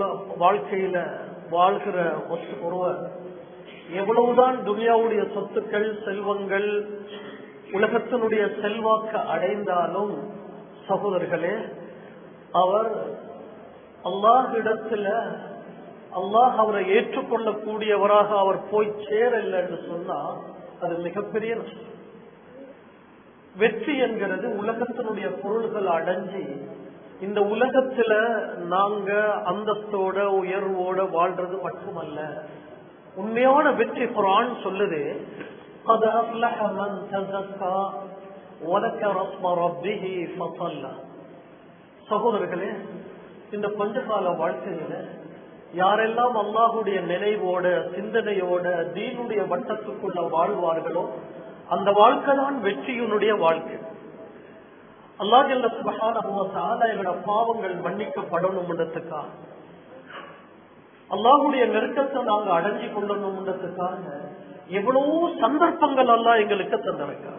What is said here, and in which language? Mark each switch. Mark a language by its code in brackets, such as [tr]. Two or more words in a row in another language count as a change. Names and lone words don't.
[ta] வாழ்க்கையில வாழ்கிற ஒருவர் எவ்வளவுதான் துனியாவுடைய சொத்துக்கள் செல்வங்கள் உலகத்தினுடைய செல்வாக்க அடைந்தாலும் சகோதரர்களே, அவர் அல்லாஹ்விடத்துல அல்லாஹ் அவரை ஏற்றுக்கொள்ளக்கூடியவராக அவர் போய் சேரல என்று சொன்னா அது மிகப்பெரிய நஷ்டம். வெற்றி என்கிறது உலகத்தினுடைய பொருள்கள் அடைஞ்சி இந்த உலகத்துல நாங்க அந்தஸ்தோட உயர்வோட வாழ்றது மட்டுமல்ல, உண்மையான வெற்றி குர்ஆன் சொல்லுது, [ar] قد أفلح من تزكى وذكر اسم ربه فصلى. [ta] சகோதரர்களே, இந்த பஞ்சகால வாழ்க்கையில யாரெல்லாம் அல்லாஹுடைய நினைவோட சிந்தனையோட தீனுடைய வட்டத்துக்குள்ள வாழ்வார்களோ அந்த வாழ்க்கை தான் வெற்றியினுடைய வாழ்க்கை. அல்லாஹ் [ar] جل سبحانه وتعالى [ta] எங்களோட பாவங்கள் மன்னிக்கப்படணும்ன்றதுக்காக, அல்லாஹுடைய நெருக்கத்தை நாங்க அடைஞ்சு கொள்ளணும்ன்றதுக்காக எவ்வளவோ சந்தர்ப்பங்கள் அல்லாஹ் எங்களுக்கு தந்திருக்கிறார்.